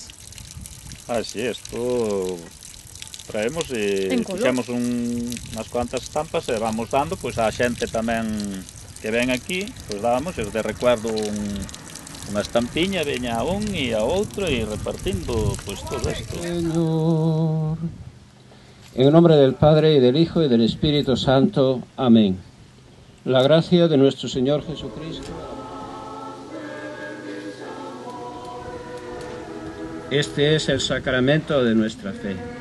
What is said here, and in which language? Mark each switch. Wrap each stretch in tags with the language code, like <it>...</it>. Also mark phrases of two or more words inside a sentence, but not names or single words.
<gl>Sí, isto traemos e fixemos unhas cuantas estampas e vamos dando pois a xente tamén que ven aquí, pois damos, e de recuerdo unha estampiña, veña a un e a outro e repartindo pois todo isto.</gl> <es>Señor, en nombre del Padre y del Hijo y del Espíritu Santo. Amén. La gracia de nuestro Señor Jesucristo. Este es el sacramento de nuestra fe.</es>